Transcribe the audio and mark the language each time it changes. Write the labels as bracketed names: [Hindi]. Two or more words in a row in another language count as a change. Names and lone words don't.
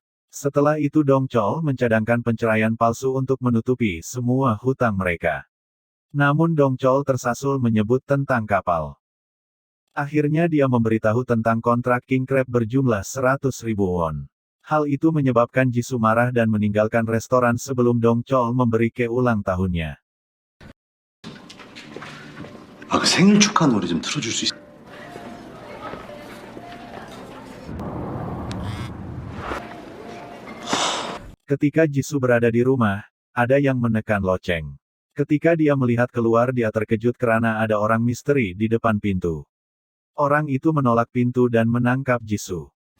[Malay] Setelah itu Dong Chol mencadangkan penceraian palsu untuk menutupi semua hutang mereka. Namun Dong Chol tersasul menyebut tentang kapal. Akhirnya dia memberitahu tentang kontrak [English] king crab [Malay] berjumlah 100.000 won. Hal itu menyebabkan Jisoo marah dan meninggalkan restoran sebelum Dong Chol memberi ulang tahunnya. [Korean] 그 생일 축하 노래 좀 틀어줄 수 있어? [Malay] Ketika Jisoo berada di rumah, ada yang menekan loceng. Ketika dia melihat keluar dia terkejut karena ada orang misteri di depan pintu. Orang itu menolak pintu dan menangkap Jisoo.